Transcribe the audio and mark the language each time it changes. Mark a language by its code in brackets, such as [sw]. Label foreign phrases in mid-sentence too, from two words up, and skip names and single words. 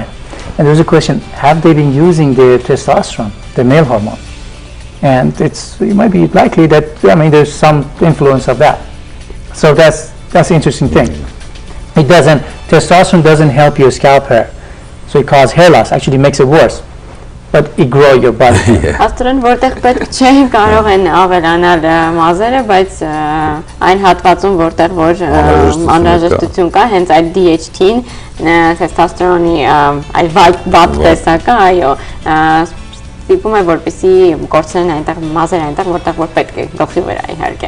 [en] And there's a question, have they been using the testosterone, the male hormone? And it might be likely that, there's some influence of that. So that's the interesting thing. Testosterone doesn't help your scalp hair. So it causes hair loss, actually makes it worse. But it grows your body. [hy] Աստորեն որտեղ պետք չէ կարող են ավելանալ մազերը, բայց այն հատվածում որտեղ որ անհրաժեշտություն կա, հենց այդ DHT-ին, testosterone-ի այլ վատ տեսակը, այո, ստիպում է որպեսզի կորցնեն այնտեղ մազերը այնտեղ որտեղ որ պետք է գլխի վրա իհարկե։